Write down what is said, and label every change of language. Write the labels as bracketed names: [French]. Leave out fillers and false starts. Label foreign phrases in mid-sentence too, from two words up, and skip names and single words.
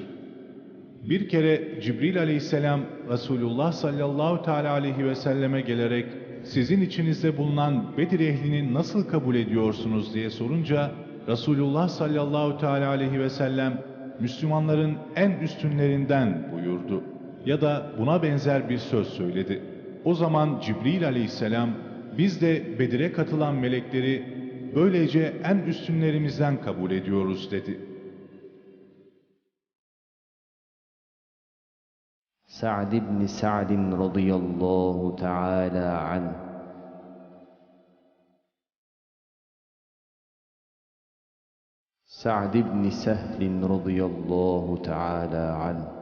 [Turkish] Bir kere Cibril aleyhisselam Resulullah [Arabic] صلى الله تعالى عليه وسلم [Turkish] gelerek sizin içinizde bulunan Bedir ehlini nasıl kabul ediyorsunuz diye sorunca Resulullah [Arabic] صلى الله تعالى عليه وسلم [Turkish] Müslümanların en üstünlerinden buyurdu ya da buna benzer bir söz söyledi. O zaman Cibril aleyhisselam biz de Bedir'e katılan melekleri böylece en üstünlerimizden kabul ediyoruz dedi. [Arabic] سعد بن سعد رضي الله تعالى عنه، سعد بن سهل رضي الله تعالى عنه،